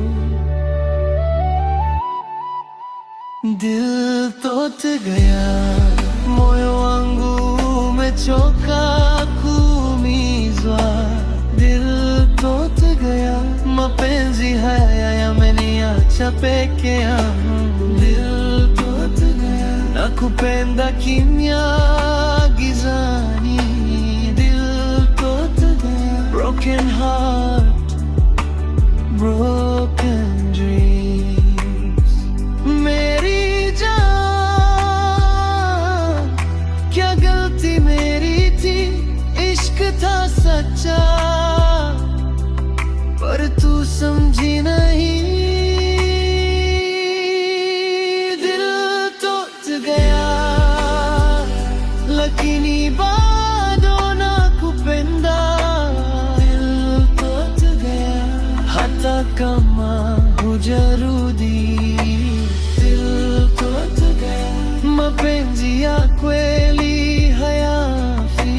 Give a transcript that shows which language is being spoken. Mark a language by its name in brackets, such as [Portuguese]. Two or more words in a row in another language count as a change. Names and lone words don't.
[Hindi] दिल टूट गया, [Swahili] moyo wangu umechoka kuumizwa. [Hindi] दिल टूट गया, [Swahili] mapenzi haya yameniacha peke yangu. [Hindi] दिल टूट गया, [Swahili] nakupenda kimya gizani. [Hindi] दिल टूट गया, [English] broken heart, broken dreams. [Hindi] मेरी जान, क्या गलती मेरी थी? इश्क था सच्चा, पर तू समझी नहीं। दिल टूट गया, [Swahili] lakini bado nakupenda. [Hindi] दिल टूट गया, [Swahili] hata kama hujarudi. [Hindi] दिल टूट गया, [Swahili] mapenzi ya kweli hayafi.